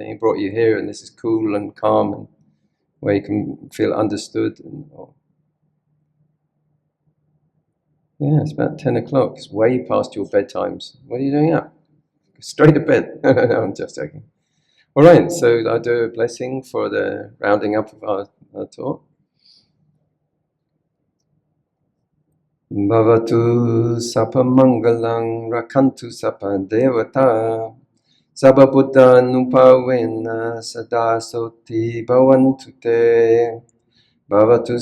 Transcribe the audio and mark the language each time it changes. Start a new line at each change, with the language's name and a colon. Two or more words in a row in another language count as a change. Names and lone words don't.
English: He brought you here, and this is cool and calm, and where you can feel understood. Yeah, it's about 10 o'clock. It's way past your bedtimes. What are you doing up? Straight to bed. No, I'm just joking. All right, so I'll do a blessing for the rounding up of our talk.
Pali: Bhavatu Sapa Mangalang Rakhantu Sapa Devata Sapa Buddha Nupavena Sada Soti Bhavantu Te Bhavatu